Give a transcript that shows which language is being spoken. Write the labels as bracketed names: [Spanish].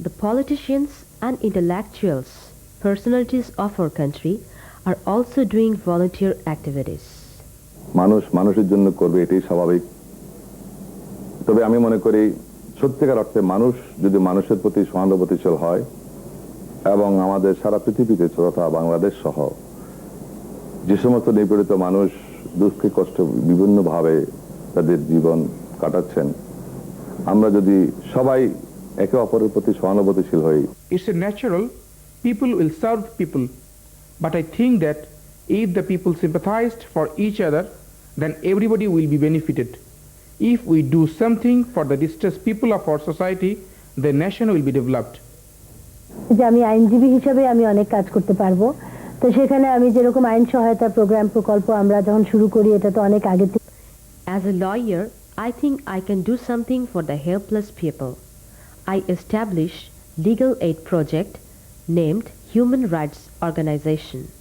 [English] The politicians and intellectuals, personalities of our country are also doing volunteer activities. [Bangla] মানুষ মানুষের জন্য করবে, এটাই স্বাভাবিক। তবে আমি মনে করি সত্যিকার অর্থে মানুষ যদি মানুষের প্রতি সহানুভূতিশীল হয় এবং আমাদের সারা পৃথিবীতে তথা বাংলাদেশ সহ যে সমস্ত নিপীড়িত মানুষ দুঃখে কষ্ট বিভিন্নভাবে তাদের জীবন কাটাচ্ছেন, আমরা যদি সবাই একে অপরের প্রতি সহানুভূতিশীল হই, [English] It's a natural, people will serve people. But I think that if the people sympathized for each other, then everybody will be benefited. If we do something for the distressed people of our society, the nation will be developed. [Bangla] যে আমি আইনজীবী হিসেবে আমি অনেক কাজ করতে পারবো, তো সেখানে আমি যেরকম আইন সহায়তা প্রোগ্রাম প্রকল্প আমরা যখন শুরু করি, এটা তো অনেক আগে থেকে। [English] As a lawyer, I think I can do something for the helpless people. I established legal aid project named Human Rights Organization.